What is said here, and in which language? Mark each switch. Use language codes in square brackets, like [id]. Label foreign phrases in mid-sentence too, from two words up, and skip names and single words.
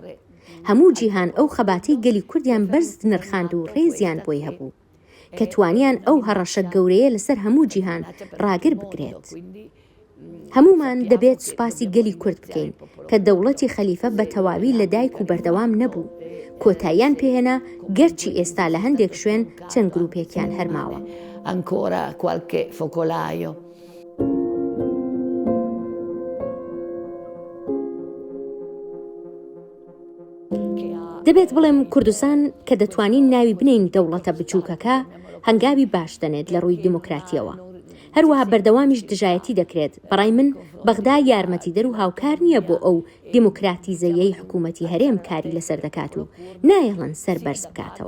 [ckb] هەموو جیهان ئەو خەباتەی گەلی کوردیان بەرز نرخاند و ڕێزیان بۆی هەبوو کە توانیان ئەو هەڕەشە گەورەیە لەسەر هەموو جیهان ڕاگر بگرێت. هەمومان دەبێت سوپاسی گەلی کورد بکەین کە دەوڵەتی خەلیفە بە تەواوی لە دایک و بەردەوام نەبوو، کۆتاییان پێهێنا گەرچی ئێستا لە هەندێک شوێن چەند گروپێکیان هەرماوە. [it] Ancora qualche focolaio. [ckb] دەبێت بڵێم کوردستان کە دەتوانین ناوی بنین دەوڵەتە بچووکەکە هەنگاوی باش دەنێت لە ڕووی دیموکراتیەوە. هەروەها بەردەوامیش دژایەتی دەکرێت. بەڕای من بەغدا یارمەتیدەر و هاوکار نییە بۆ ئەو دیموکراتیزەیەی حکوومەتی هەرێم کاری لەسەر دەکات و نایەڵەن سەر بەرز بکاتەوە.